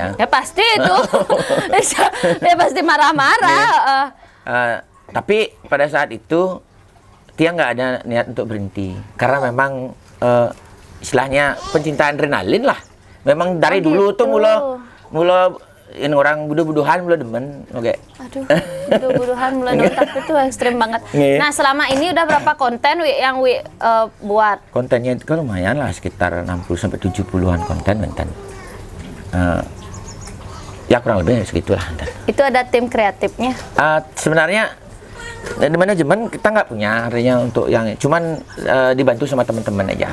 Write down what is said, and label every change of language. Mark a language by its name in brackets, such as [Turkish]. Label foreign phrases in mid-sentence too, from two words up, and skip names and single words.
[Indonesian] Ya pasti itu. Ya pasti marah-marah. Tapi pada saat itu tiang nggak ada niat untuk berhenti karena memang istilahnya pencinta adrenalin lah. Memang dari dulu tuh mula ini orang [Balinese] buduh-buduhan mula demen. [Indonesian] Aduh, [Balinese] buduh-buduhan mula [Indonesian] nonton itu ekstrim banget. Nah selama ini udah berapa konten yang buat? Kontennya itu kan lumayan lah, sekitar 60-70-an konten bentar. Ya kurang lebih segitulah. Itu ada tim kreatifnya? Sebenarnya dari manajemen kita nggak punya, artinya untuk yang cuman dibantu sama teman-teman aja.